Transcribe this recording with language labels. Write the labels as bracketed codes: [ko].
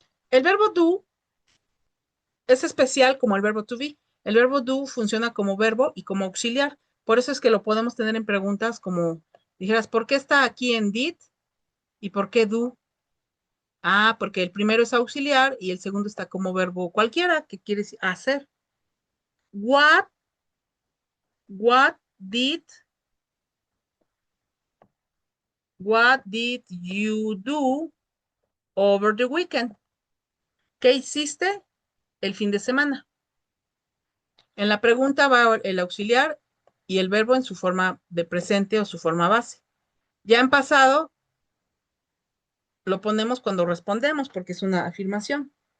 [es] El verbo do es especial como el verbo to be. El verbo do funciona como verbo y como auxiliar. Por eso es que lo podemos tener en preguntas como dijeras, ¿por qué está aquí en did y por qué do? Ah, porque el primero es auxiliar y el segundo está como verbo cualquiera, que quiere decir hacer. [en] What, what did, what did you do over the weekend? [es] ¿Qué hiciste el fin de semana? En la pregunta va el auxiliar y el verbo en su forma de presente o su forma base. Ya en pasado lo ponemos cuando respondemos porque es una afirmación.